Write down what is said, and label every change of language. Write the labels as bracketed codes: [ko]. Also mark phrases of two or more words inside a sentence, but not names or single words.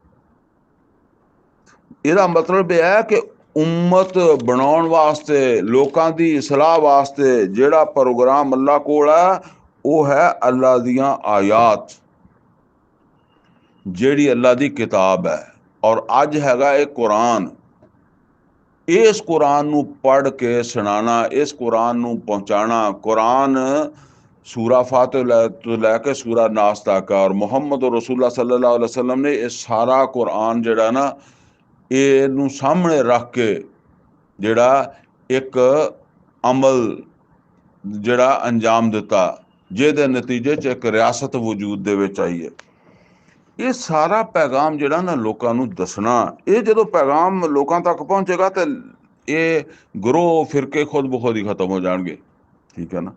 [pa] ਇਹਦਾ ਮਤਲਬ ਇਹ ਹੈ ਕਿ ਉਮਤ ਬਣਾਉਣ ਵਾਸਤੇ, ਲੋਕਾਂ ਦੀ ਇਸਲਾਹ ਵਾਸਤੇ ਜਿਹੜਾ ਪ੍ਰੋਗਰਾਮ ਅੱਲਾਹ ਕੋਲ ਹੈ ਉਹ ਹੈ ਅੱਲਾਹ ਦੀਆਂ ਆਯਾਤ, ਜਿਹੜੀ ਅੱਲਾਹ ਦੀ ਕਿਤਾਬ ਹੈ। ਔਰ ਅੱਜ ਹੈਗਾ ਇਹ ਕੁਰਾਨ। ਇਸ ਕੁਰਾਨ ਨੂੰ ਪੜ੍ਹ ਕੇ ਸੁਣਾਉਣਾ, ਇਸ ਕੁਰਾਨ ਨੂੰ ਪਹੁੰਚਾਉਣਾ। ਕੁਰਾਨ ਸੂਰਾ ਫਾਤਿਹਾ ਤੋਂ ਲੈ ਕੇ ਸੂਰਾ ਨਾਸ ਤੱਕ, ਔਰ ਮੁਹੰਮਦ [ar] رسول الله صلى الله عليه وسلم [pa] ਨੇ ਇਹ ਸਾਰਾ ਕੁਰਾਨ ਜਿਹੜਾ ਨਾ, ਇਹਨੂੰ ਸਾਹਮਣੇ ਰੱਖ ਕੇ ਜਿਹੜਾ ਇੱਕ ਅਮਲ ਜਿਹੜਾ ਅੰਜਾਮ ਦਿੱਤਾ, ਜਿਹਦੇ ਨਤੀਜੇ 'ਚ ਇੱਕ ਰਿਆਸਤ ਵਜੂਦ ਦੇ ਵਿੱਚ ਆਈ ਹੈ। ਇਹ ਸਾਰਾ ਪੈਗਾਮ ਜਿਹੜਾ ਨਾ ਲੋਕਾਂ ਨੂੰ ਦੱਸਣਾ, ਇਹ ਜਦੋਂ ਪੈਗਾਮ ਲੋਕਾਂ ਤੱਕ ਪਹੁੰਚੇਗਾ ਤੇ ਇਹ ਗਰੋਹ ਫਿਰਕੇ ਖੁਦ ਬਖੁਦ ਹੀ ਖਤਮ ਹੋ ਜਾਣਗੇ, ਠੀਕ ਹੈ ਨਾ।